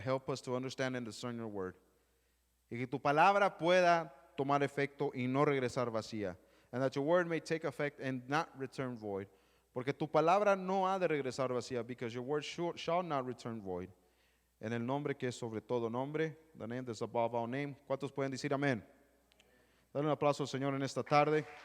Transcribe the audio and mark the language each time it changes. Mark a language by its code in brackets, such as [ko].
[en] Help us to understand and discern your word. [es] Y que tu palabra pueda tomar efecto y no regresar vacía. [en] And that your word may take effect and not return void. [es] Porque tu palabra no ha de regresar vacía, [en] because your word shall not return void. [es] En el nombre que es sobre todo nombre, [en] the name that's above all name. [es] ¿Cuántos pueden decir amén? Dale un aplauso al Señor en esta tarde.